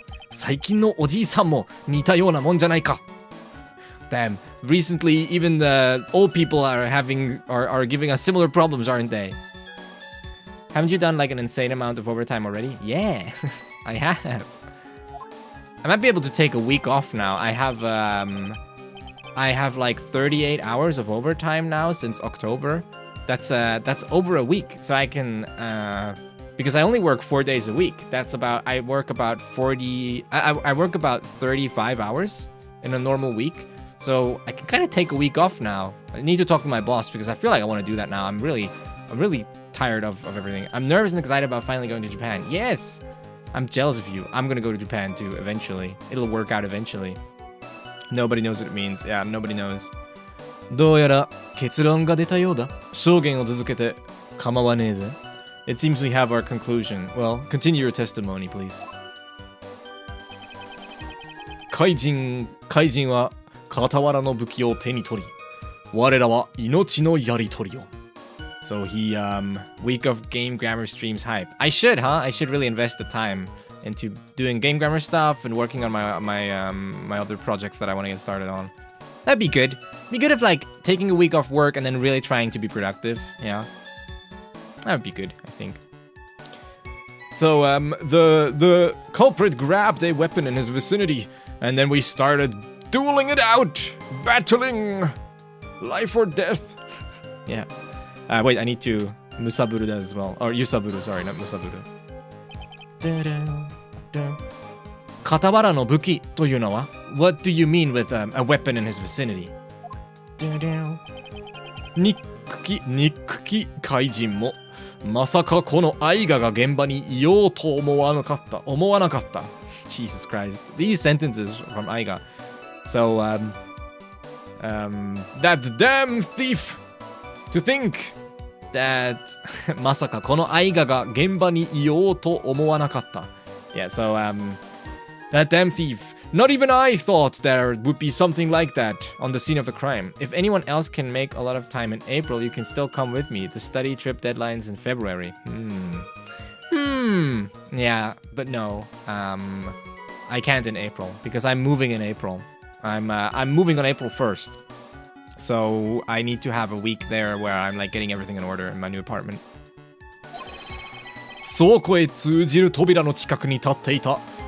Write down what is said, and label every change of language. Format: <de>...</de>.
<ja>最近のおじいさんも似たようなもんじゃないか.</ja> <en>Damn, recently even the old people are giving us similar problems, aren't they? Haven't you done like an insane amount of overtime already? Yeah, I have. I might be able to take a week off now. I have like 38 hours of overtime now since October. That's over a week. So I can because I only work 4 days a week. I work about 35 hours in a normal week. So I can kind of take a week off now. I need to talk to my boss because I feel like I want to do that now. I'm really tired of everything. I'm nervous and excited about finally going to Japan. Yes! I'm jealous of you. I'm gonna go to Japan too, eventually. It'll work out eventually. Nobody knows what it means. Yeah, nobody knows.</en> <ja>どうやら結論が出たようだ。証言を続けて構わねえぜ。</ja> <en>It seems we have our conclusion. Well, continue your testimony, please.</en> <ja>怪人は傍らの武器を手に取り、我らは命のやり取りを。</ja> <en>So he, week of game grammar streams hype. I should really invest the time into doing game grammar stuff and working on my other projects that I want to get started on. That'd be good. Be good if like taking a week off work and then really trying to be productive. Yeah, that would be good, I think. So the culprit grabbed a weapon in his vicinity, and then we started dueling it out, battling life or death. Yeah. Wait, I need to Musaburu that as well. Or Yusaburu, sorry, not Musaburu.</en> <ja>傍らの武器というのは?</ja> <en>What do you mean with a weapon in his vicinity?</en> <ja>憎き怪人もまさかこのアイガが現場にいようと思わなかった。</ja> <en>Jesus Christ. These sentences from Aiga. So, that damn thief! To think that</en> <ja>まさかこのアイガが現場にいようと思わなかった。</ja> <en>Yeah, so, that damn thief. Not even I thought there would be something like that on the scene of the crime. If anyone else can make a lot of time in April, you can still come with me. The study trip deadline's in February. Yeah, but no. I can't in April because I'm moving in April. I'm moving on April 1st. So I need to have a week there where I'm like getting everything in order in my new apartment.</en> <ja>倉庫へ通じる扉の近くに立っていた。</ja>